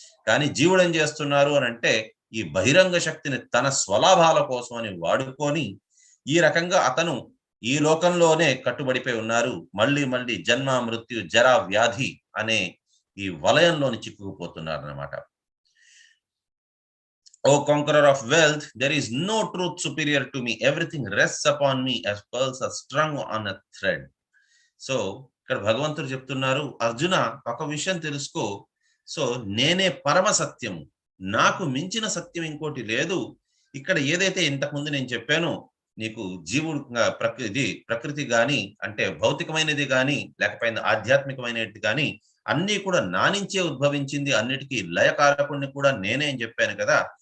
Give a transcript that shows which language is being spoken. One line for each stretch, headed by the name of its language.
Telugu: కానీ జీవుడు ఏం చేస్తున్నారు అని అంటే ఈ బహిరంగ శక్తిని తన స్వలాభాల కోసం అని వాడుకొని ఈ రకంగా అతను ఈ లోకంలోనే కట్టుబడిపోయి ఉన్నారు. మళ్ళీ మళ్ళీ జన్మ, మృత్యు, జర, వ్యాధి అనే ఈ వలయంలోని చిక్కుకుపోతున్నారు అన్నమాట.
English: O conqueror of wealth, there is no truth superior to me. Everything rests upon me as pearls are strung on a thread.
Telugu: So ఇక్కడ భగవంతుడు చెప్తున్నారు, అర్జున ఒక విషయం తెలుసుకో, సో నేనే పరమ సత్యము, నాకు మించిన సత్యం ఇంకోటి లేదు. ఇక్కడ ఏదైతే ఇంతకుముందు నేను చెప్పానో నీకు జీవుడు ప్రకృతి గాని అంటే భౌతికమైనది గాని లేకపోతే ఆధ్యాత్మికమైనది గాని అన్ని కూడా నా నుంచే ఉద్భవించింది, అన్నిటికీ లయకారకుడిని కూడా నేనే అని చెప్పాను కదా.